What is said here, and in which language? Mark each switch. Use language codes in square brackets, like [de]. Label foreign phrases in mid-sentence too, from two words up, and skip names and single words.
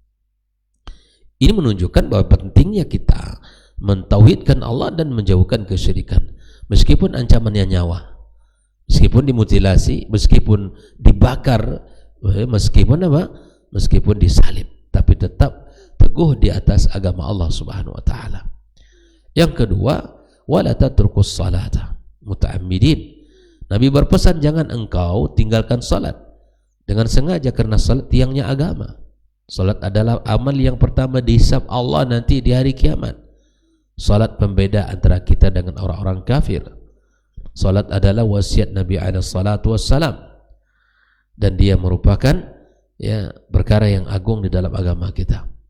[id] Ini menunjukkan bahwa pentingnya kita mentauhidkan Allah dan menjauhkan kesyirikan, meskipun ancamannya nyawa, meskipun dimutilasi, meskipun dibakar, meskipun disalib, tapi tetap teguh di atas agama Allah [ar] سبحانه وتعالى. [id] Yang kedua, [ar] ولا تتركوا الصلاة متعمدين. [id] Nabi berpesan jangan engkau tinggalkan salat dengan sengaja, karena salat tiangnya agama. Salat adalah amal yang pertama dihisab Allah nanti di hari kiamat. Salat pembeda antara kita dengan orang-orang kafir. Salat adalah wasiat Nabi SAW, dan dia merupakan, ya, perkara yang agung di dalam agama kita.